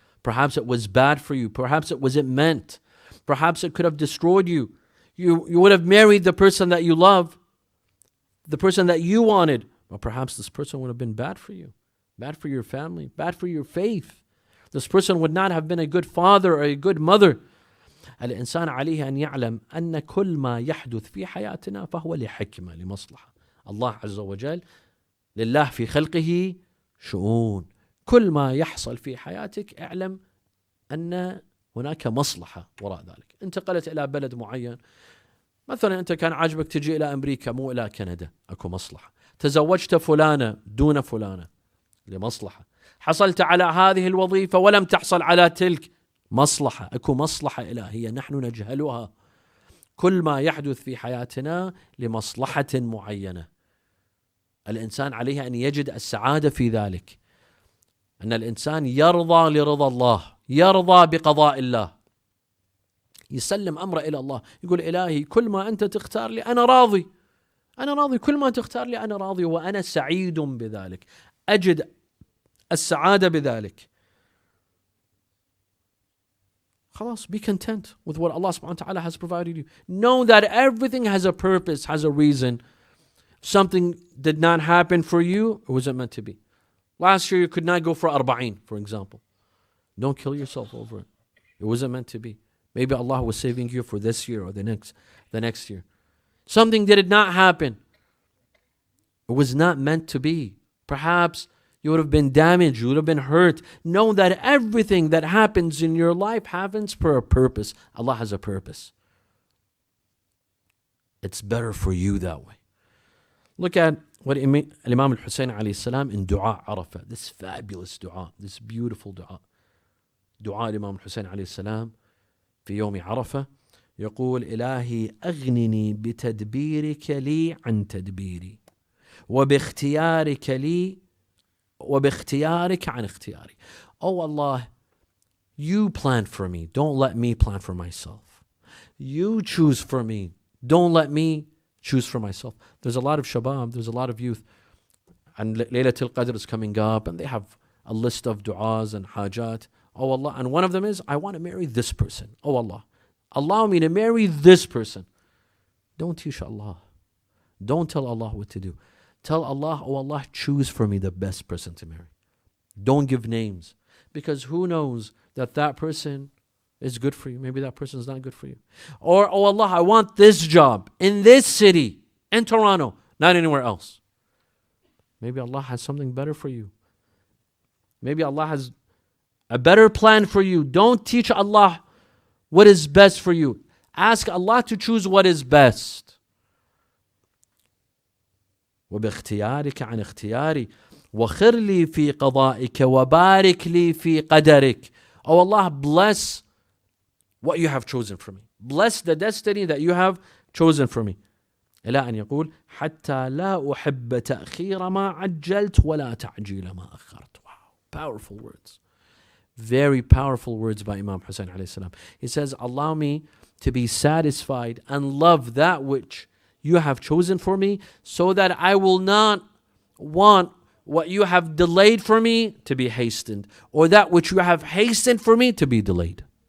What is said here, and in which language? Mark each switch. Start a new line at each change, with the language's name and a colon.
English: Perhaps it was bad for you. Perhaps it wasn't meant. Perhaps it could have destroyed you. You would have married the person that you love, the person that you wanted. But perhaps this person would have been bad for you, bad for your family, bad for your faith. This person would not have been a good father or a good mother.
Arabic: الإنسان عليه أن يعلم أن كل ما يحدث في حياتنا فهو لحكمة لمصلحة. الله عز وجل لله في خلقه شؤون. كل ما يحصل في حياتك اعلم أن هناك مصلحة وراء ذلك. انتقلت إلى بلد معين، مثلا أنت كان عاجبك تجي إلى أمريكا مو إلى كندا، أكو مصلحة. تزوجت فلانة دون فلانة لمصلحة. حصلت على هذه الوظيفة ولم تحصل على تلك، مصلحة. أكو مصلحة إلهية نحن نجهلها. كل ما يحدث في حياتنا لمصلحة معينة. الإنسان عليه أن يجد السعادة في ذلك. أن الإنسان يرضى لرضا الله، يرضى بقضاء الله، يسلم أمره إلى الله، يقول إلهي كل ما أنت تختار لي أنا راضي، أنا راضي، كل ما تختار لي أنا راضي، وأنا سعيد بذلك، أجد السعادة بذلك. خلاص,
English: be content with what Allah subhanahu wa ta'ala has provided you. Know that everything has a purpose, has a reason. Something did not happen for you, it wasn't meant to be. Last year you could not go for Arba'een, for example. Don't kill yourself over it. It wasn't meant to be. Maybe Allah was saving you for this year or the next year. Something did not happen. It was not meant to be. Perhaps you would have been damaged, you would have been hurt. Know that everything that happens in your life happens for a purpose. Allah has a purpose. It's better for you that way. Look at what Imam Al-Hussein alayhi salam in Dua Arafah, this fabulous dua, this beautiful dua.
Arabic: Dua Imam Al-Hussein alayhi salam في يوم عرفة يقول إلهي أغنني بتدبيرك لي عن تدبيري وباختيارك لي وباختيارك عن اختياري.
English: Oh Allah, you plan for me. Don't let me plan for myself. You choose for me. Don't let me choose for myself. There's a lot of shabab, there's a lot of youth, and Laylatul Qadr is coming up, and they have a list of du'as and hajat. Oh Allah, and one of them is, I want to marry this person. Oh Allah, allow me to marry this person. Don't teach Allah. Don't tell Allah what to do. Tell Allah, oh Allah, choose for me the best person to marry. Don't give names, because who knows that that person is good for you. Maybe that person is not good for you. Or, oh Allah, I want this job in this city, in Toronto, not anywhere else. Maybe Allah has something better for you. Maybe Allah has a better plan for you. Don't teach Allah what is best for you. Ask Allah to choose what is best.
Arabic: وباختيارك عن اختياري وخر لي في قضائك وبارك لي في قدرك.
English: Oh Allah, bless what you have chosen for me. Bless the destiny that you have chosen for me.
Arabic: إلى أن يقول حتى لا أحب تأخير ما عجلت ولا تعجيل ما أخرت.
English: Wow, powerful words. Very powerful words by Imam Hussein alayhi salam. He says, allow me to be satisfied and love that which you have chosen for me, so that I will not want what you have delayed for me to be hastened, or that which you have hastened for me to be delayed.